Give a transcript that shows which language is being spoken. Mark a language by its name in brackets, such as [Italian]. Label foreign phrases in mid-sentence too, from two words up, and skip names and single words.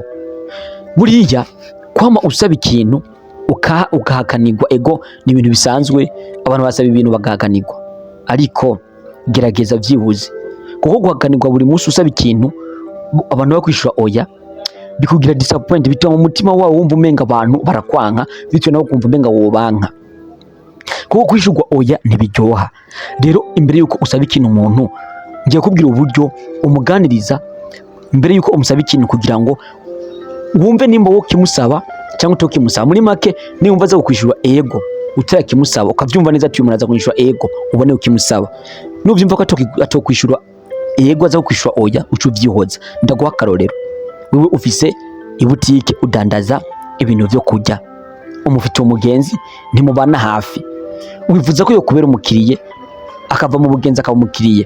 [Rundi] Buriya kwama usaba ikintu ugahakanirwa, ego ni ibintu bisanzwe, abantu basaba ibintu bagahakanirwa, ariko gerageza byibuze, kuko guhakanirwa buri munsi usaba ikintu abantu bakwishura oya bikugira disappoint, bituma mu mutima wawe wumva umenga abantu barakwanka, bityo nawe kumva umenga wobanka, kuko kwishurwa oya ntibiryoha. Rero imbere yuko usaba ikintu umuntu, ngiye kubwira uburyo umuganiriza imbere yuko umusaba ikintu, kugira ngo wumve nimba wo kimusaba cyangwa utokimusaba. Muri make niwumva aza kukwishura ego utakimusaba, ukavyumva neza ati umuntu aza kukwishura ego, ubone ukimusaba. Nuvyumva ko atokwishura ego aza kukwishura oya, ucu vyihoza. Ndaguha akarorero, wewe ufise ibutike udandaza ibintu byo kurya, umufite umugenzi ntimubana hafi, wifuza ko yokubera umukiriye, akava mu bugenzi akaba umukiriye.